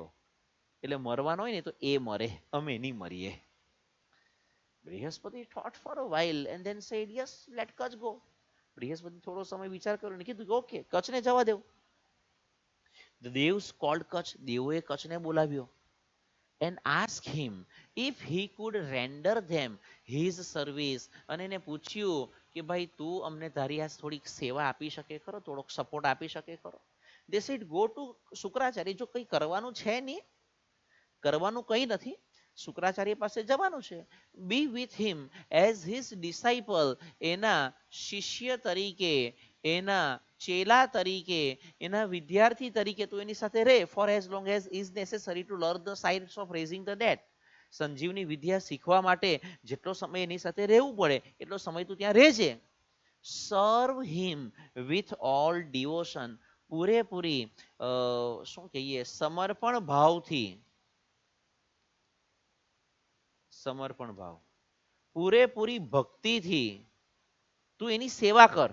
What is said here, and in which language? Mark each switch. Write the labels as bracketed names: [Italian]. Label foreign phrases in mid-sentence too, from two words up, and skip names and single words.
[Gujarati] એટલે મરવાનો હોય ને તો એ મરે, અમે નહીં મરીએ. [English] બૃહસ્પતિ thought for a while and then said, yes, let Kutch go. [Gujarati] બૃહસ્પતિ થોડો સમય વિચાર કર્યો ને કીધું ઓકે, કચ્છને જવા દેવ. [English] The devs called Kutch, [Gujarati] દેવોએ કચ્છને બોલાવ્યો. [English] And asked him if he could render them his service, [Gujarati] અને એને પૂછ્યું કે ભાઈ તું અમને તારી આ થોડીક સેવા આપી શકે ખરો, થોડોક સપોર્ટ આપી શકે ખરો. [English] They said go to [Gujarati] શુક્રાચાર્ય, જો કંઈ કરવાનું છે નહીં, કરવાનું કંઈ નથી, શુક્રાચાર્ય પાસે જવાનું છે. [English] Be with him as his disciple, [Gujarati] એના શિષ્ય તરીકે, એના ચેલા તરીકે, એના વિદ્યાર્થી તરીકે તું એની સાથે રહે [English] for as long as is necessary to learn the science of raising the dead. [Gujarati] સંજીવની વિદ્યા શીખવા માટે જેટલો સમય એની સાથે રહેવું પડે એટલો સમય તું ત્યાં રહેજે. [English] serve him with all devotion, [Gujarati] પૂરેપૂરી શું કહીએ સમર્પણ ભાવથી, સમર્પણ ભાવ, પૂરેપૂરી ભક્તિથી તું એની સેવા કર.